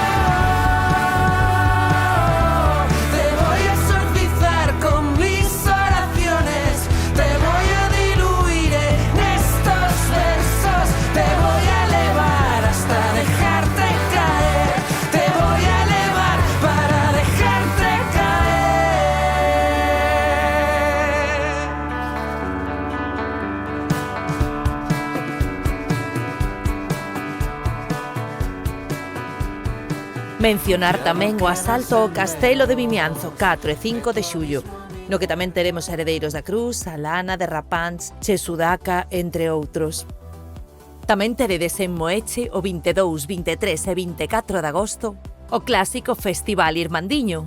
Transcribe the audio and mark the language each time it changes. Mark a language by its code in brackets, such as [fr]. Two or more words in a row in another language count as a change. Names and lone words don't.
[es] Te voy a exorcizar con mis oraciones, te voy a diluir en estos versos, te voy a elevar hasta dejarte caer, te voy a elevar para dejarte caer. [gl] Mencionar tamén o asalto ao Castelo de Vimianzo, 4 e 5 de xullo, no que tamén teremos Heredeiros da Cruz, Alana, Derrapants, Che Sudaca, entre outros. Tamén teredes en Moeche o 22, 23 e 24 de agosto o clásico Festival Irmandiño.